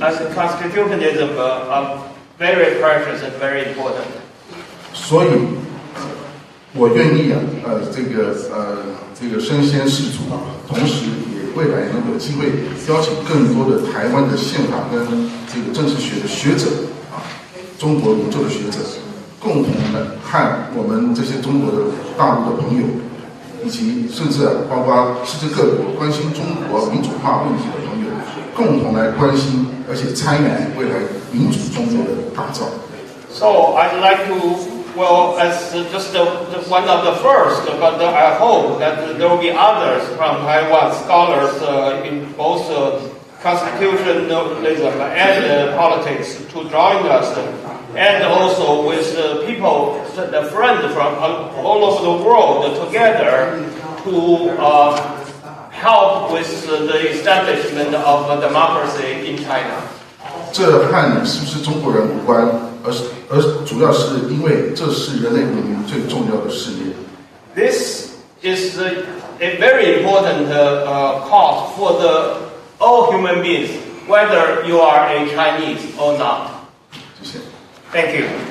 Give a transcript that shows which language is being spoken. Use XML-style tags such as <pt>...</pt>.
<en>And constitutionalism are very precious and very important.</en> <zh>所以，我愿意这个身先士卒，同时也未来能有机会邀请更多的台湾的宪法跟这个政治学的学者中国研究的学者，共同的和我们这些中国的大陆的朋友，以及甚至包括世界各国关心中国民主化问题的朋友，共同来关心而且参与未来民主中国的打造。</zh> <en>So I'd like to, well, as just one of the first, but I hope that there will be others from Taiwan, scholars in both constitutionalism and politics, to join us, and also with people, the friends from all over the world together to help with the establishment of democracy in China.</en> <zh>这和你是不是中国人无关，而主要是因为这是人类文明最重要的事业。</zh> <en>This is a very important cause for all human beings, whether you are a Chinese or not.</en> <zh>谢谢。</zh> <en>Thank you.</en>